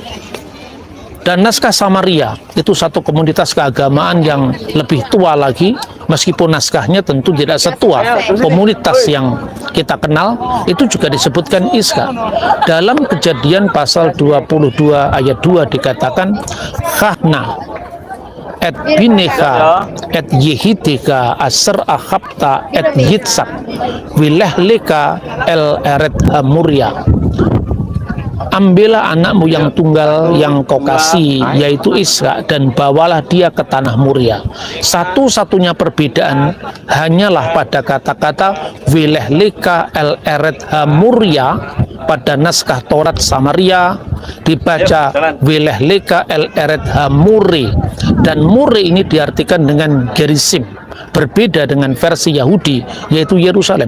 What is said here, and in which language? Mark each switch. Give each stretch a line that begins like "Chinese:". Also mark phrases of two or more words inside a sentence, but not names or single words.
Indonesian: Dan naskah Samaria itu satu komunitas keagamaan yang lebih tua lagi, meskipun naskahnya tentu tidak setua komunitas yang kita kenal. Itu juga disebutkan Isqa. Dalam Kejadian pasal 22 ayat 2 dikatakan,
Hebrew: קח נא את בנך את יחידך אשר אהבת את יצחק ולך לך אל ארץ המוריה.
Indonesian: Ambillah anakmu yang tunggal yang kau kasih, yaitu Isqa, dan bawalah dia ke tanah Muria. Satu-satunya perbedaan hanyalah pada kata-kata
Hebrew: ולך לך אל ארץ המוריה.
Indonesian: Pada naskah Taurat Samaria dibaca
Hebrew: ולך לך אל ארץ המורא,
Indonesian: dan muri ini diartikan dengan Gerisim, berbeda dengan versi Yahudi yaitu Yerusalem.